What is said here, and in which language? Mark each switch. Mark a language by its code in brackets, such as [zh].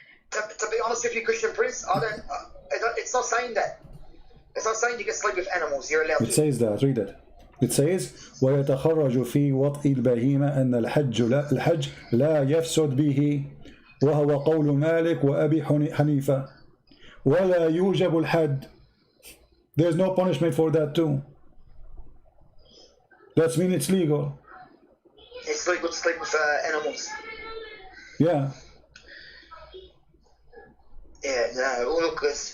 [en] To be honest with you, Christian Prince, it's not saying that. It's not saying you can sleep with animals. You're allowed to. It says that. Read it. It says [ar] ويتخرج في وطء البهيمة أن الحج لا يفسد به وهو قول مالك وأبي حنيفة ولا يوجب الحد. [en] There's no punishment for that too. That means it's legal. It's legal to sleep with animals. Yeah. Yeah, no, look,